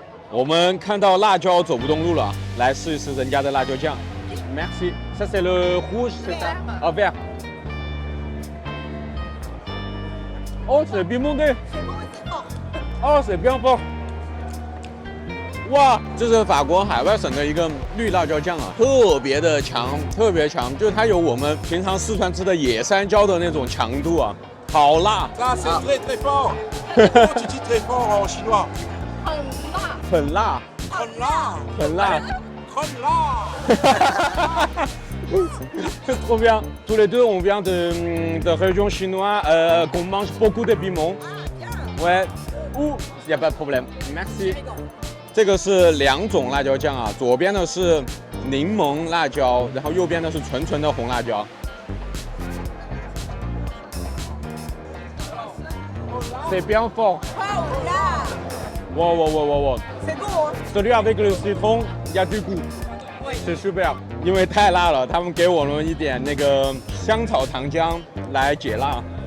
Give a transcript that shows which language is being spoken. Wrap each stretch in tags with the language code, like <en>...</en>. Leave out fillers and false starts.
<zh>我们看到辣椒走不动路了，来试一试人家的辣椒酱。</zh> <fr>Merci, ça c'est le rouge, c'est ça? Ah vert. Oh, c'est bien monté. Oh, c'est bien fort.</fr> <zh>哇，这是法国海外省的一个绿辣椒酱啊，特别的强，特别强，就是它有我们平常四川吃的野山椒的那种强度啊，好辣。</zh> <fr>Ça c'est très très fort. Comment tu dis très fort en chinois?</fr> <zh>很辣，很辣，很辣，很辣。</zh> <fr>Trop bien. Tous les deux, on vient de région chinoise, qu'on mange beaucoup de piment. Ouais. Ouh, y a pas de problème. Merci.</fr> <zh>这个是2种辣椒酱啊，左边的是柠檬辣椒，然后右边的是纯纯的红辣椒。</zh> <fr>C'est bien fort. Wow, wow, wow, wow, wow. C'est bon. Celui avec le citron, il y a du goût. C'est super.</fr> <zh>因为太辣了，他们给我们一点那个香草糖浆来解辣。</zh>